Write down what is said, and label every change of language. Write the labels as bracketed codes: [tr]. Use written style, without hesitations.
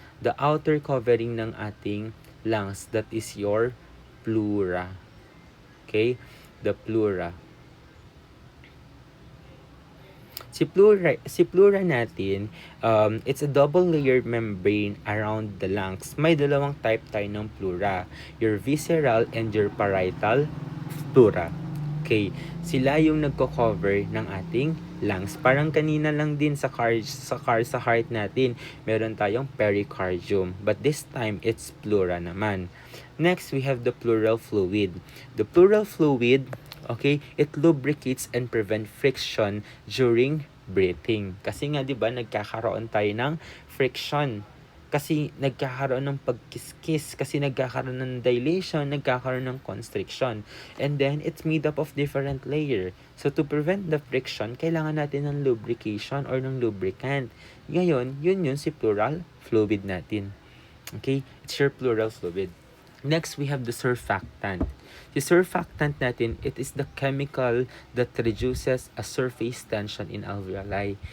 [en] The outer covering [tl] ng ating [en] lungs, that is your pleura. Okay? The pleura. Si pleura natin, it's a double-layered membrane around the lungs. [tl] May dalawang type tayo ng pleura. [en] Your visceral and your parietal pleura. [tl] Okay, sila yung nagko-cover ng ating lungs. Parang kanina lang din sa heart natin, meron tayong pericardium. [en] But this time, it's pleura naman. Next, we have the pleural fluid. The pleural fluid, okay, it lubricates and prevent friction during breathing. [tl] Kasi nga, di ba, nagkakaroon tayo ng friction. Kasi nagkakaroon ng pagkiskis, kasi nagkakaroon ng dilation, nagkakaroon ng constriction. [en] And then, it's made up of different layer. So, to prevent the friction, [tl] kailangan natin ng [en] lubrication or ng lubricant. [tl] Ngayon, yun si pleural fluid natin. Okay? [en] It's your pleural fluid. Next, we have the surfactant. The surfactant natin, it is the chemical that reduces a surface tension in alveoli.